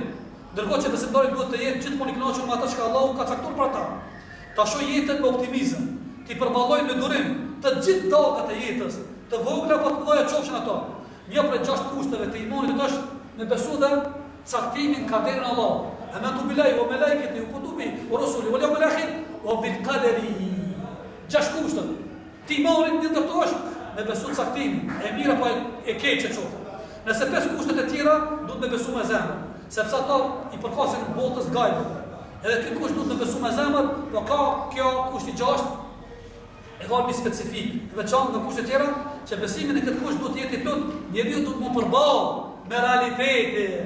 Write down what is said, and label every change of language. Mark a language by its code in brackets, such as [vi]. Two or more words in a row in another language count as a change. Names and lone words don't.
[sq] Ndërkohë që besimtari duhet të jetë gjithmonë i kënaqur me atë që Allahu ka caktuar për ata. Ta shohë jetën me optimizëm, ti përballoj me durim të gjithë dagat e jetës, të vogla apo të mëdha qofshin ato. Një prej 6 kushteve të imanit është me besu dhe caktimin kaderin e Allahut. [ar] آمنت بالله وملائكته وكتبه ورسله واليوم الآخر وبالقدر. 6 kushte. [sq] Ti imanit një ndërtohesh me besu caktimin, e mirë apo e keqe qoftë. Nëse 5 kushtet e tjera duhet me besu me zemër, sepse ato i përkasin botës gajbë. Edhe ky kusht duhet me besu me zemër, por ka kjo kushti 6 e ka një specifik, të veçantë nga kushtet tjera, që besimin e këtë kusht duhet të jetë i plot, njeriu duhet të përballë me realitetin.